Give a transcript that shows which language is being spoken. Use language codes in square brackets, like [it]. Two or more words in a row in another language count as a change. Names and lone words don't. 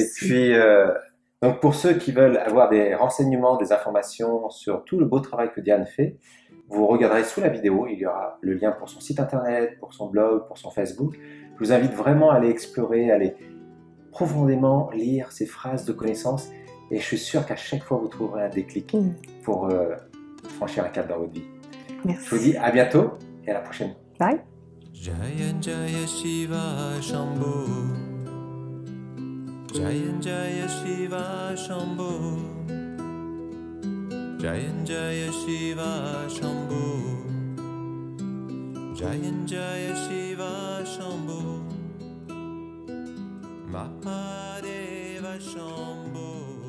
[fr] Et puis, donc pour ceux qui veulent avoir des renseignements, des informations sur tout le beau travail que Diane fait, vous regarderez sous la vidéo, il y aura le lien pour son site internet, pour son blog, pour son Facebook. Je vous invite vraiment à aller explorer, à aller profondément lire ces phrases de connaissances et je suis sûr qu'à chaque fois vous trouverez un déclic pour franchir un cap dans votre vie. Merci. Je vous dis à bientôt et à la prochaine. Bye. [sa] Jaya Jaya Shiva Shambho, Jaya Jaya Shiva Shambho, Jaya Jaya Shiva Shambho, Jaya Jaya Shiva Shambho, Mahadeva Shambho.